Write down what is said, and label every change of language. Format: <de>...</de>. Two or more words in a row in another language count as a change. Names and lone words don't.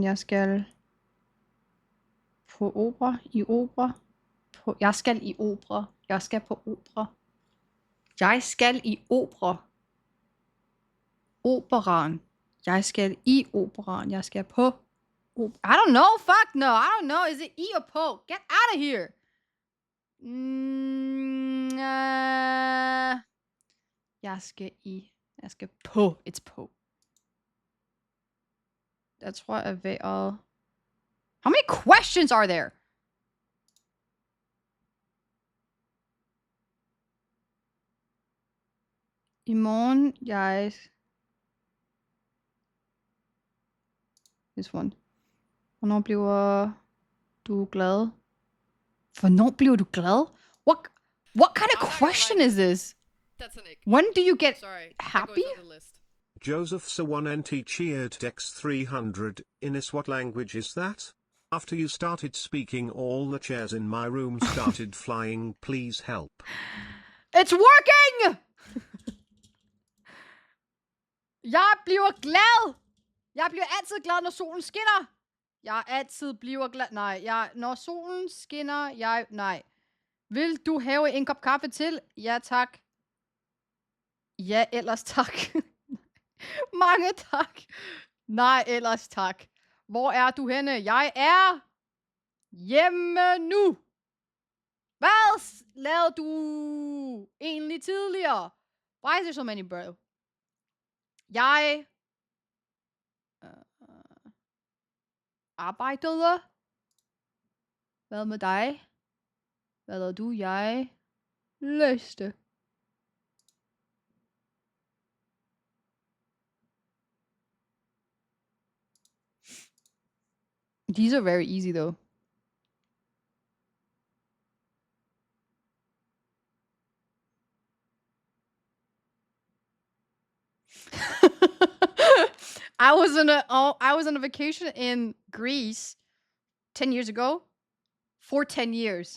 <da>Jeg skal på opera. Jeg skal i opera. Jeg skal på opera. Jeg skal i opera. Operaen. Jeg skal i operaen. Jeg skal på</da> <en>I don't know. Fuck no. I don't know. Is it E or po? Get out of here.</en> <da>Jeg skal på. It's på. Jeg tror, at vejret...</da> <en>How many questions are there?</en> <da>I morgen,</da> <en>This one.</en> <da>Hvornår bliver du glad? Hvornår bliver du glad?</da> <en>What kind of question is this? That's an ick. When do you get Happy? happy? Joseph Sawan cheered X300. Ines, what language is that? After you started speaking, all the chairs in my room started flying. Please help. It's working!</en> <da>Jeg bliver glad! Jeg bliver altid glad, når solen skinner. Jeg altid bliver glad. Nej, når solen skinner, nej. Vil du have en kop kaffe til? Ja, tak. Ja, ellers tak. Mange tak. Nej, ellers tak. Hvor er du henne? Jeg er hjemme nu. Hvad lavede du egentlig tidligere?</da> <en>Why is there so many, bro?</en> <da>Jeg arbejdede. Hvad med dig? Hvad lavede du? Jeg læste.</da> <en>These are very easy though. I was on a vacation in Greece 10 years ago for 10 years.</en>